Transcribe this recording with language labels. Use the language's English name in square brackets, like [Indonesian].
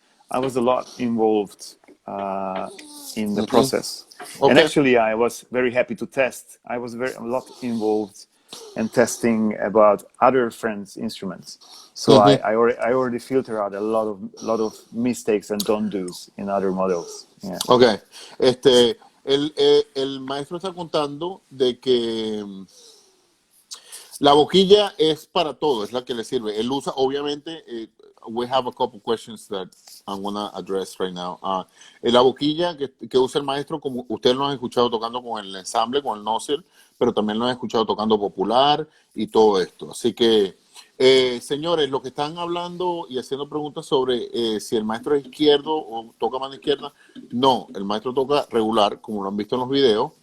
[English] I was a lot involved in the process, and Okay. actually I was very happy to test. I was a lot involved in testing about other friends' instruments. So I already filter out a lot of mistakes and don't do's in other models. Yeah. [Spanish] Ok, el maestro está contando de que la boquilla es para todo, es la que le sirve. Él usa, obviamente, [English] we have a couple questions that I'm gonna address right now. [Spanish] La boquilla que usa el maestro, como ustedes lo han escuchado tocando con el ensamble, con el nozzle, pero también lo han escuchado tocando popular y todo esto. Así que, señores, lo que están hablando y haciendo preguntas sobre si el maestro es izquierdo o toca mano izquierda, no, el maestro toca regular, como lo han visto en los videos.